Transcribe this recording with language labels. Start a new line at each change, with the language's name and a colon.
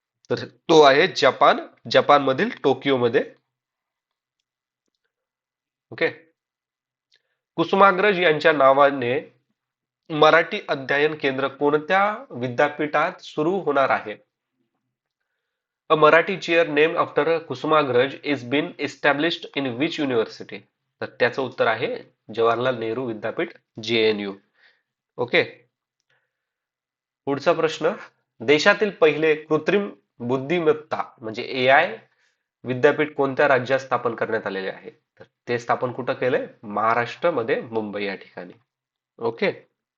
Marathi: तर तो आहे जपान. जपान मधील टोकियो मध्ये. ओके. कुसुमाग्रज यांच्या नावाने मराठी अध्ययन केंद्र कोणत्या विद्यापीठात सुरू होणार आहे?
English: A Marathi chair named after Kusumagraj is been established in which university?
Marathi: तर त्याचं उत्तर आहे जवाहरलाल नेहरू विद्यापीठ, JNU. ओके. पुढचा प्रश्न. देशातील पहिले कृत्रिम बुद्धिमत्ता म्हणजे एआय विद्यापीठ कोणत्या राज्यात स्थापन करण्यात आलेले आहे? तर ते स्थापन कुठं केलंय? महाराष्ट्रामध्ये, मुंबई या ठिकाणी. ओके.